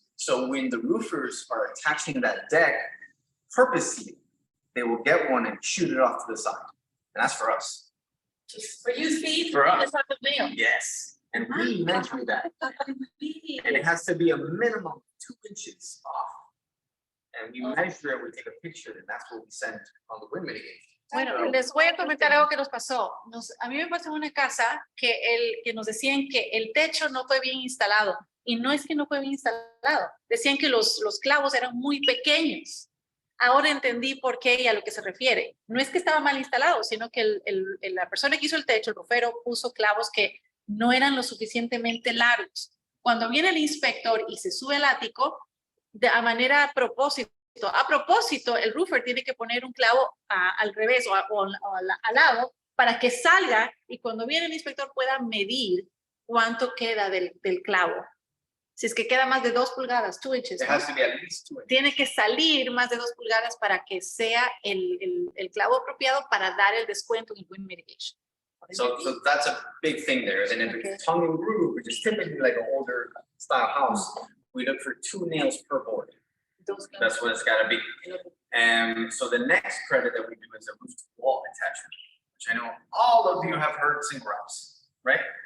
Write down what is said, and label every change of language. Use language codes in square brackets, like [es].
[en] So when the roofers are attaching that deck purposely, they will get one and shoot it off to the side. And that's for us. For you, Steve, For us. it's not the mail. Yes. And we measure that. And it has to be a minimum of 2 inches off. And we measure it, we take a picture, and that's what we send on the wind mitigation. [es] Bueno, les voy a comentar algo que nos pasó. A mí me pasó en una casa que nos decían que el techo no fue bien instalado. Y no es que no fue bien instalado. Decían que los clavos eran muy pequeños. Ahora entendí por qué y a lo que se refiere. No es que estaba mal instalado, sino que la persona que hizo el techo, el rufero, puso clavos que no eran lo suficientemente largos. Cuando viene el inspector y se sube al ático, a manera a propósito, el roofer tiene que poner un clavo al revés o al lado para que salga y cuando viene el inspector pueda medir cuánto queda del clavo. Si es que queda más de 2 pulgadas, [en] 2 inches, It [es] ¿no? [en] has to be at least 2 inches. [es] Tiene que salir más de 2 pulgadas para que sea el clavo apropiado para dar el descuento en wind mitigation. [en] So that's a big thing there. And if it's tongue and groove, which is typically like an older style house, we look for 2 nails per board. That's what it's gotta be. And so the next credit that we do is a roof to wall attachment, which I know all of you have heard single wraps, right?